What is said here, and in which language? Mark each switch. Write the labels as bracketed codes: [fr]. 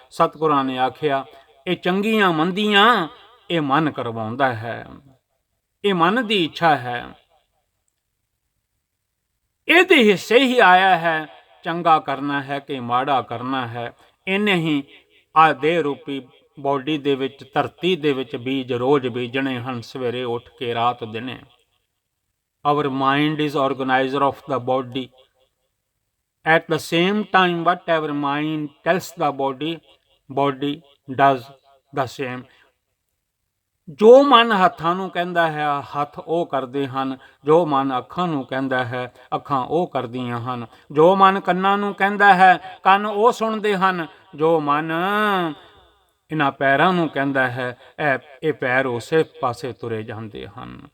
[pa] ਸਤਿਗੁਰਾਂ ਨੇ ਆਖਿਆ ਇਹ ਚੰਗੀਆਂ ਮੰਦੀਆਂ ਇਹ ਮਨ ਕਰਵਾਉਂਦਾ ਹੈ, ਇਹ ਮਨ ਦੀ ਇੱਛਾ ਹੈ, ਇਹਦੇ ਹਿੱਸੇ ਹੀ ਆਇਆ ਹੈ ਚੰਗਾ ਕਰਨਾ ਹੈ ਕਿ ਮਾੜਾ ਕਰਨਾ ਹੈ। ਇਹਨੇ ਹੀ ਆ ਦੇਹ ਰੂਪੀ ਬੋਡੀ ਦੇ ਵਿੱਚ, ਧਰਤੀ ਦੇ ਵਿੱਚ ਬੀਜ ਰੋਜ਼ ਬੀਜਣੇ ਹਨ, ਸਵੇਰੇ ਉੱਠ ਕੇ ਰਾਤ ਦਿਨੇ। [en] Our mind is organizer of the body. At the same time, whatever mind tells the body, body does the same. [pa] ਜੋ ਮਨ ਹੱਥਾਂ ਨੂੰ ਕਹਿੰਦਾ ਹੈ ਹੱਥ ਉਹ ਕਰਦੇ ਹਨ, ਜੋ ਮਨ ਅੱਖਾਂ ਨੂੰ ਕਹਿੰਦਾ ਹੈ ਅੱਖਾਂ ਉਹ ਕਰਦੀਆਂ ਹਨ, ਜੋ ਮਨ ਕੰਨਾਂ ਨੂੰ ਕਹਿੰਦਾ ਹੈ ਕੰਨ ਉਹ ਸੁਣਦੇ ਹਨ, ਜੋ ਮਨ ਇਹਨਾਂ ਪੈਰਾਂ ਨੂੰ ਕਹਿੰਦਾ ਹੈ ਇਹ ਪੈਰ ਉਸੇ ਪਾਸੇ ਤੁਰੇ ਜਾਂਦੇ ਹਨ।